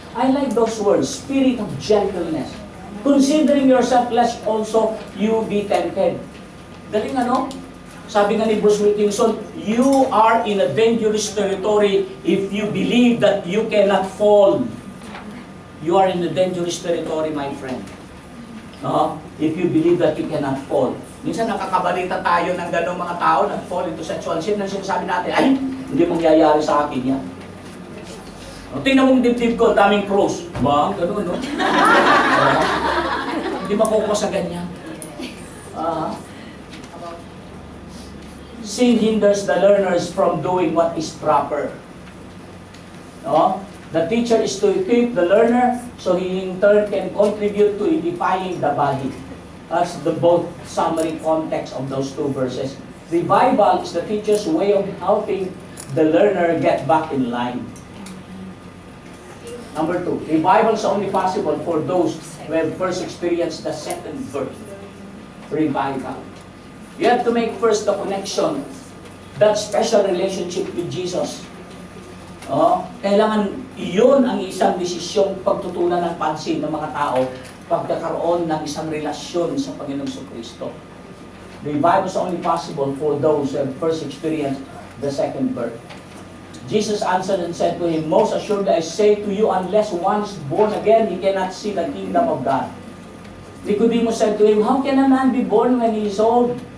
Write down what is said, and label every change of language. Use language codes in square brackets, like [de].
[en] I like those words, spirit of gentleness. Considering yourself lest also you be tempted. [tl] Galing ano? Sabi nga ni [en] Bruce Wilkinson, you are in a dangerous territory if you believe that you cannot fall. You are in a dangerous territory, my friend. If you believe that you cannot fall. [tl] Minsan nakakabalita tayo ng ganong mga tao nag- [en] fall into sexual sin [tl] na sinasabi natin, ay, hindi mangyayari sa akin yan. Tingnan mong dibdib ko, daming cross. Ba, gano'n, no? Hindi makukuha sa ganyan. [en] Sin hinders the learners from doing what is proper. No? The teacher is to equip the learner so he in turn can contribute to edifying the body. That's the both summary context of those two verses. Revival is the teacher's way of helping the learner get back in line. Number 2, revival is only possible for those who have first experienced the second birth. Revival. You have to make first the connection, that special relationship with Jesus. [tl] Kailangan iyon ang isang desisyong pagtutunan ng pansin ng mga tao pagkakaroon ng isang relasyon sa Panginoong Kristo. [en] Revival is only possible for those who have first experienced the second birth. Jesus answered and said to him, most assuredly I say to you, unless one is born again, he cannot see the kingdom of God. Nicodemus said to him, how can a man be born when he is old?